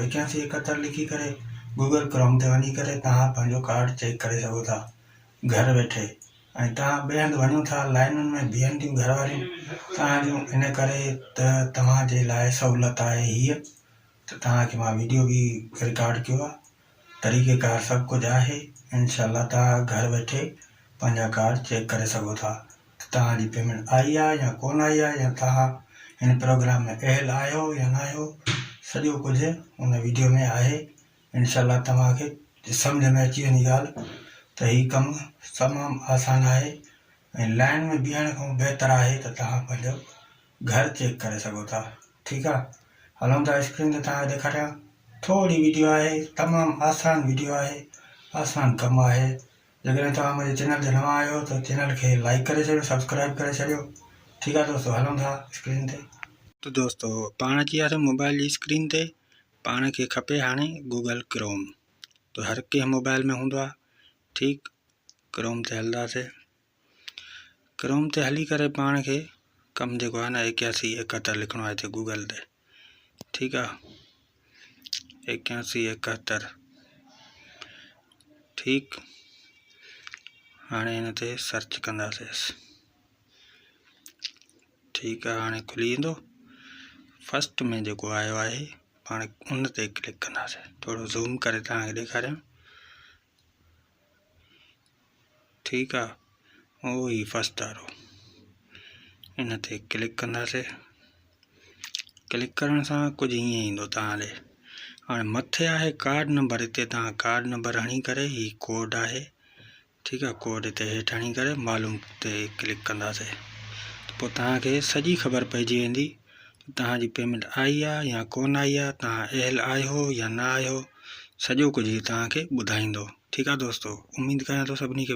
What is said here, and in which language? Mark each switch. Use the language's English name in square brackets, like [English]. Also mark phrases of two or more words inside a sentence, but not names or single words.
[Sindhi] 8171 लिखी करे गूगल क्रोम ते वञी करे तव्हां पंहिंजो कार्ड चेक करे सघो था घर वेठे। ऐं तव्हां ॿिए हंधि वञो था, लाइनुनि में बीहनि थियूं घर वारियूं तव्हांजूं, इन करे त तव्हांजे लाइ सहूलियत आहे हीअ त तव्हांखे मां वीडियो बि रिकॉर्ड कयो आहे। [Hindi] तरीक़ेकार सब कुछ है। [Sindhi] इंशाल्लाह तव्हां घर वेठे पंहिंजा कार्ड चेक करे सघो था त तव्हांजी पेमेंट आई आहे या कोन आई आहे, या तव्हां हिन प्रोग्राम में अहल आहियो या न आहियो। सॼो कुझु उन वीडियो में आहे। इंशाल्लाह तव्हांखे सम्झ में अची वेंदी ॻाल्हि त हीउ कमु तमामु आसान आहे ऐं लाइन में बीहण खां बहितर आहे त तव्हां पंहिंजो घर चेक करे सघो था। ठीकु आहे, हलूं था स्क्रीन ते तव्हांखे ॾेखारियां। [Hindi] थोड़ी वीडियो है, तमाम आसान वीडियो है, आसान कम है। [Sindhi] जैसे तव्हां मुझे चैनल ते नवां आयो तो चैनल के लाइक करे छॾियो, सब्सक्राइब करे छॾियो। [Hindi] ठीक है दोस्तों, [Sindhi] हलूं था स्क्रीन ते। तो दोस्तों पाण अची वियासीं मोबाइल जी स्क्रीन ते। पाण खे खपे हाणे गूगल क्रोम, तो हर कंहिं मोबाइल में हूंदो आहे। ठीक, क्रोम ते हलंदासीं। क्रोम ते हली करे पाण खे कम जेको आहे न 8171 लिखणो आहे हिते गूगल ते। ठीक आहे, 8171। ठीक, हाणे हिन ते सर्च कंदासीं। [Hindi] ठीक है, [Sindhi] हाणे खुली वेंदो। फर्स्ट में जेको आयो आहे पाण उन ते क्लिक कंदासीं। थोड़ो ज़ूम करे तव्हांखे ॾेखारियां। ठीक आहे, उहो ई फर्स्ट वारो, इन ते क्लिक कंदासीं। क्लिक करण सां कुझु हीअं ईंदो तव्हां ॾे। हाणे मथे आहे कार्ड नंबर, हिते तव्हां कार्ड नंबर हणी करे ही कोड आहे। [Hindi] ठीक है, [Sindhi] कोड हिते हेठि हणी करे मालूम ते क्लिक कंदासीं। पोइ तव्हांखे सॼी ख़बर पइजी वेंदी तव्हांजी पेमेंट आई आहे या कोन आई आहे, तव्हां अहल आहियो या न आहियो। सॼो कुझु तव्हांखे ॿुधाईंदो। ठीक आहे दोस्तों, उम्मीद कयां थो सभिनी खे वीडियो